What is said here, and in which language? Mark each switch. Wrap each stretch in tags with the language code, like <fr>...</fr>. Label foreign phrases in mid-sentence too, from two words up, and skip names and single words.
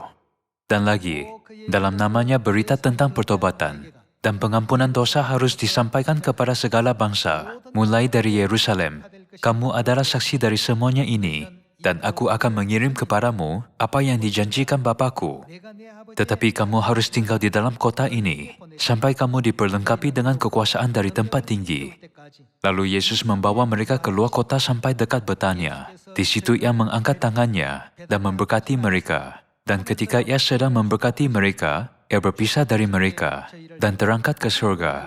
<id>Dan lagi, dalam namanya berita tentang pertobatan dan pengampunan dosa harus disampaikan kepada segala bangsa, mulai dari Yerusalem. Kamu adalah saksi dari semuanya ini. dan aku akan mengirim kepadamu apa yang dijanjikan Bapa-Ku.</id> <ko>내가 내 아버지의</ko> <id>Tetapi kamu harus tinggal di dalam kota ini, sampai kamu diperlengkapi dengan kekuasaan dari tempat tinggi.</id> <ko>때까지</ko> <id>Lalu Yesus membawa mereka keluar kota sampai dekat Betania. Di situ ia mengangkat tangannya dan memberkati mereka. Dan ketika ia sedang memberkati mereka, ia berpisah dari mereka dan terangkat ke surga.</id>